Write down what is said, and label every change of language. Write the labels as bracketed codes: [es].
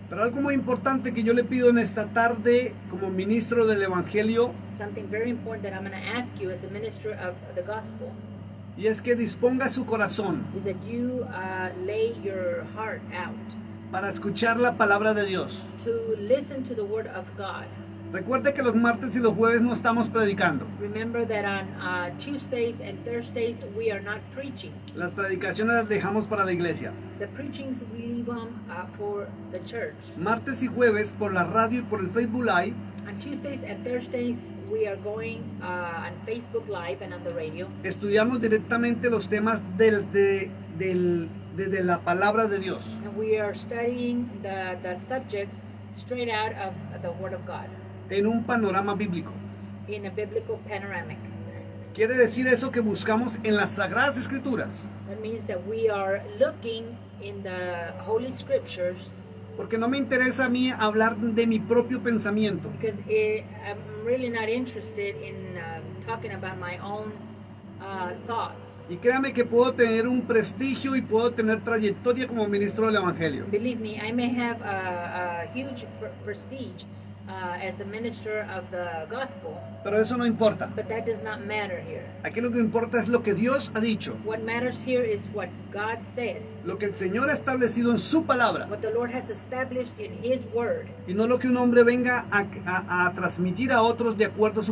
[es] Pero algo muy importante que yo le pido en esta tarde como ministro del Evangelio [en] Something very important that I'm going to ask you as a minister of the gospel [es] y es que disponga su corazón [en] is that you lay your heart out [es] para escuchar la palabra de Dios. [en] to listen to the word of God. [es] Recuerde que los martes y los jueves no estamos predicando. [en] Remember that on Tuesdays and Thursdays we are not preaching. [es] Las predicaciones las dejamos para la iglesia. [en] The preachings we leave them for the church. [es] Martes y jueves por la radio y por el Facebook Live [en] On Tuesdays and Thursdays we are going on Facebook Live and on the radio. [es] estudiamos directamente los temas de la palabra de Dios. [en] And we are studying the subjects straight out of the Word of God [es] En un panorama bíblico. [en] in a biblical panoramic. [es] Quiere decir eso que buscamos en las Sagradas Escrituras. [en] That means that we are looking in the Holy Scriptures [es] Porque no me interesa a mí hablar de mi propio pensamiento. [en] because I'm really not interested in talking about my own thoughts. [es] Y créame que puedo tener un prestigio y puedo tener trayectoria como ministro del Evangelio. [en] Believe me, I may have a huge prestige as a minister of the gospel, [es] Pero eso no importa. [en] but that does not matter here. [es] Aquí lo que importa es lo que Dios ha dicho. [en] What matters here is what God said, [es] Lo que el Señor ha establecido en su palabra. [en] what the Lord has established in His Word, [es] Y no lo que un hombre venga a transmitir a otros de acuerdo a su